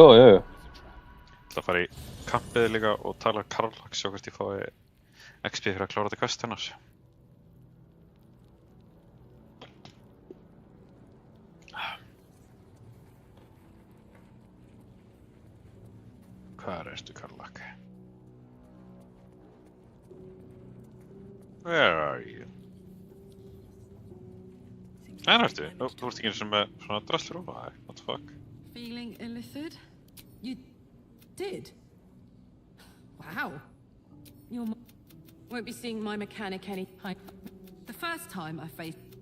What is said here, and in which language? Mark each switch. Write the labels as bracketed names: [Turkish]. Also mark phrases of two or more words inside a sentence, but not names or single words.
[Icelandic] Ég ætla að fara í kampið líka og tala við Karlak, sjá hvort ég fái XP fyrir að klára þetta quest hennar. Hvar ertu, Karlak? [English] Where are you? [Icelandic] Nei, ertu? Þú ert ekki eins og með svona drasslur og [English] what the fuck? Feeling illithid? You did? Wow. Won't be seeing my mechanic any time. The first time I faced...